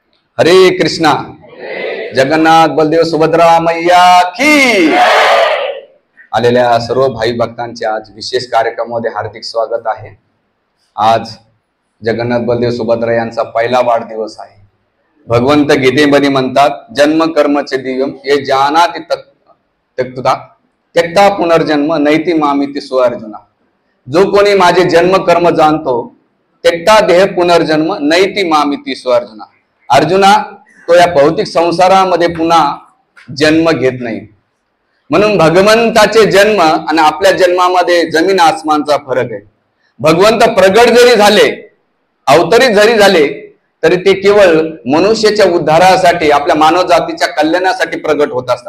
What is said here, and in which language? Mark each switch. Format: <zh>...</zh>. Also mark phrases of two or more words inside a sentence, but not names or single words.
<hi>हरे कृष्णा। जगन्नाथ बलदेव सुभद्रा मैया की।</hi> <mr>आलेल्या सर्व भाई भक्तांचे आज विशेष कार्यक्रमामध्ये हार्दिक स्वागत आहे। आज जगन्नाथ बलदेव सुभद्रा यांचा पहिला वाढदिवस आहे। भगवंत गीतेमध्ये म्हणतात,</mr> <sa>जन्म कर्मचे दिव्यम ये जानाति त्यक्ता त्यक्ता पुनर्जन्म नैति मामिति सो अर्जुना।</sa> <mr>जो कोणी माझे जन्म कर्म जाणतो</mr> <sa>त्यक्ता देह पुनर्जन्म नैति मामिति सो अर्जुना।</sa> <mr>अर्जुना, तो या भौतिक संसारामध्ये पुन्हा जन्म घेत नाही। म्हणून भगवंताचे जन्म आणि आपल्या जन्मामध्ये जमीन आसमानचा फरक आहे। भगवंत प्रगट जरी झाले, अवतरित जरी झाले, तरी ते केवळ मनुष्याच्या उद्धारासाठी, आपल्या मानव जातीच्या कल्याणासाठी प्रगट होत असतात।</mr>